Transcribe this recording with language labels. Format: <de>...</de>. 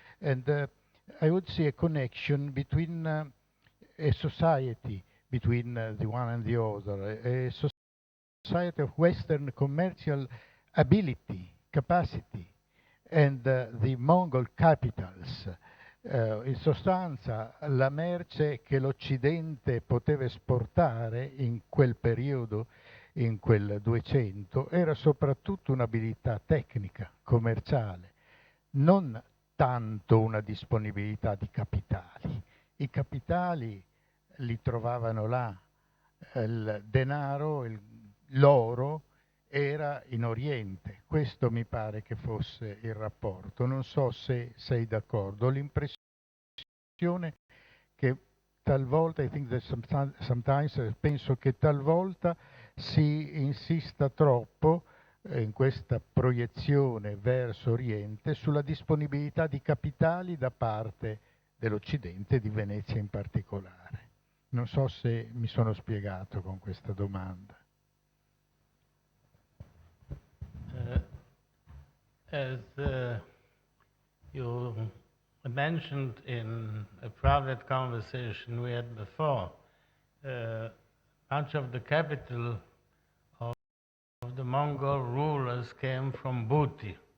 <en>And I would see a connection between a society between the one and the other, a society of Western commercial ability, capacity, and the Mongol capitals.</en> <it>In sostanza, la merce che l'Occidente poteva esportare in quel periodo, in quel 200, era soprattutto un'abilità tecnica, commerciale, non tanto una disponibilità di capitali. I capitali li trovavano là, il denaro, l'oro era in Oriente. Questo mi pare che fosse il rapporto. Non so se sei d'accordo. Ho l'impressione che talvolta,</it> <en>I think that sometimes,</en> <it>penso che talvolta si insista troppo in questa proiezione verso Oriente sulla disponibilità di capitali da parte dell'Occidente, di Venezia in particolare. Non so se mi sono spiegato con questa domanda.</it> <en>As you mentioned in a private conversation we had before, much of the capital of the Mongol rulers came from booty.</en>